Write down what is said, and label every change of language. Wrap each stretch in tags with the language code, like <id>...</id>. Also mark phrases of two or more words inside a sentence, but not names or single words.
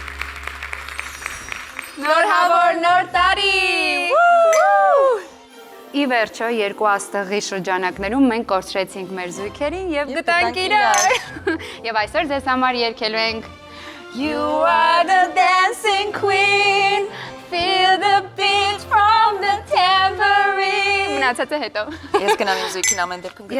<hy>Նոր հավոր նոր տարի։ ի վերջո երկու աստղի շրջանակներում մենք կորցրեցինք մեր զույգերին եւ գտանք իրար։ Եվ այսօր ձեզ համար երգելու ենք</hy> <en>You are the dancing queen, feel the beat from the tambourine։</en> <hy>Մնացածը հետո։ Ես գնամ իմ զույգին ամեն դեպքում գտնեմ։</hy>